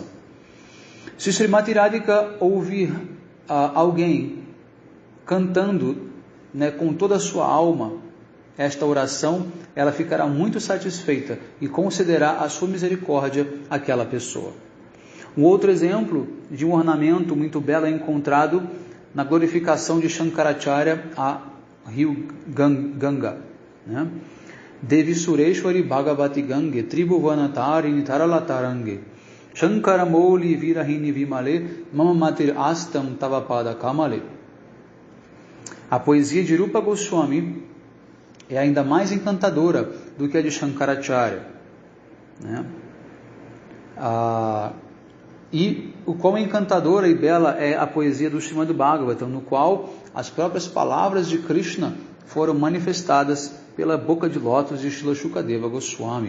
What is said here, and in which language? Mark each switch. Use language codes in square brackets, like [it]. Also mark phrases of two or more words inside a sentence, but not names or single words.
[pt] Se Srimati Radhika ouvir alguém cantando, com toda a sua alma esta oração, ela ficará muito satisfeita e concederá a sua misericórdia àquela pessoa. Um outro exemplo de um ornamento muito belo é encontrado na glorificação de Shankaracharya a rio Ganga. [sa] देवि सुरेश्वरि भगवति गङ्गे त्रिभुवनतारिणि तरलतरङ्गे शङ्कर मौलि विहारिणि विमले मम मतिरास्तां तवपद कमले. [pt] A poesia de Rupa Goswami é ainda mais encantadora do que a de Shankaracharya. E o quão encantadora e bela é a poesia do Srimad Bhagavatam, no qual as próprias palavras de Krishna foram manifestadas pela boca de lótus de Srila Shukadeva Goswami.